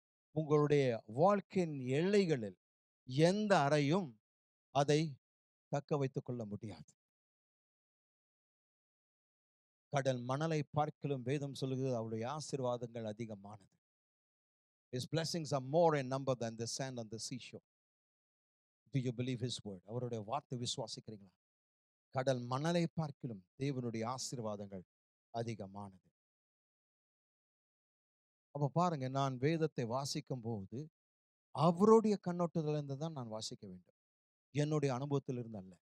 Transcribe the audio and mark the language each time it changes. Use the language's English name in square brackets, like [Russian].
[Tamil] உங்களுடைய வாழ்க்கையின் எல்லைகளில் எந்த அறையும் அதை தக்க வைத்துக் கொள்ள முடியாது. கடல் மணலை பார்க்கிலும் வேதம் சொல்லுகிறது அவருடைய ஆசீர்வாதங்கள் அதிகமானது. [English] His blessings are more in number than the sand on the seashore. Do you believe his word? [Tamil] அவருடைய வார்த்தை விசுவாசிக்கிறீங்களா? கடல் மணலை பார்க்கிலும் தேவனுடைய ஆசீர்வாதங்கள் அதிகமானது. அப்ப பாருங்க, நான் வேதத்தை வாசிக்கும் போது அவருடைய கண்ணோட்டத்திலிருந்து தான் நான் வாசிக்க வேண்டும், என்னுடைய அனுபவத்திலிருந்து அல்ல.